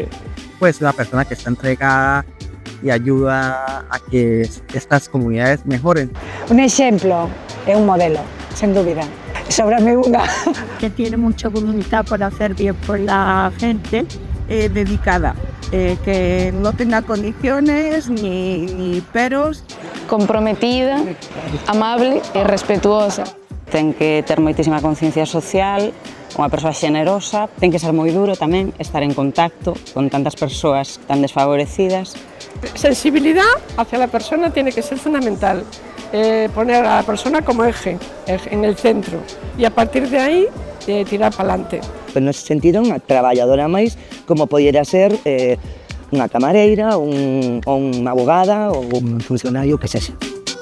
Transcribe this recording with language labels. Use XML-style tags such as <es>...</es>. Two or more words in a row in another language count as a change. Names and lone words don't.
<es>Pues una persona que está entregada y ayuda a que estas comunidades mejoren.</es> <gl>Un exemplo e un modelo, sen dúbida. Sóbrame unha.</gl> <es>Que tiene mucha voluntad para hacer bien por la gente, dedicada, que no tenga condiciones ni peros.</es> <gl>Comprometida, amable e respetuosa. Ten que ter moitísima conciencia social, unha persoa xenerosa, ten que ser moi duro tamén, estar en contacto con tantas persoas tan desfavorecidas.</gl> <es>Sensibilidad hacia la persona tiene que ser fundamental, poner a la persona como eje en el centro y a partir de ahí tirar para adelante.</es> <gl>Pero nese sentido, unha traballadora máis como podiera ser unha camareira, unha abogada ou un funcionario que sexa.</gl>